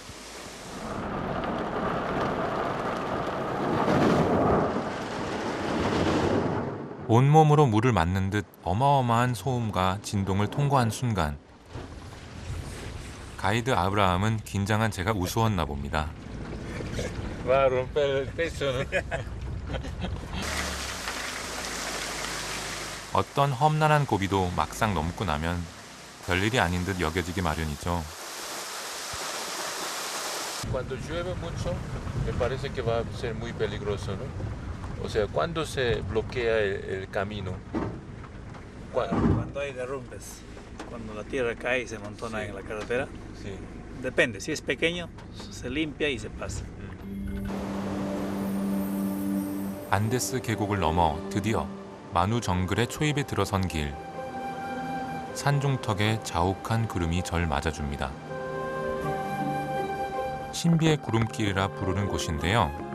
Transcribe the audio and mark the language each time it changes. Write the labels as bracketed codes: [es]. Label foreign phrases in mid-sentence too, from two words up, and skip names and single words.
[ko] 온몸으로 물을 맞는 듯 어마어마한 소음과 진동을 통과한 순간 가이드 아브라함은 긴장한 제가 우스웠나 봅니다. [es] Va a romper el pecho, ¿no? [ko] 어떤 험난한 고비도 막상 넘고 나면 별일이 아닌 듯 여겨지기 마련이죠. [es] Cuando llueve mucho, me parece que va a ser muy peligroso, ¿no? O sea, ¿cuándo se bloquea el camino? Cuando hay derrumbes, cuando la tierra cae y se amontona Sí. en la carretera, Sí. depende. Si es pequeño, se limpia y se pasa. [ko] 안데스 계곡을 넘어 드디어 마누 정글의 초입에 들어선 길. 산중턱에 자욱한 구름이 절 맞아줍니다. 신비의 구름길이라 부르는 곳인데요.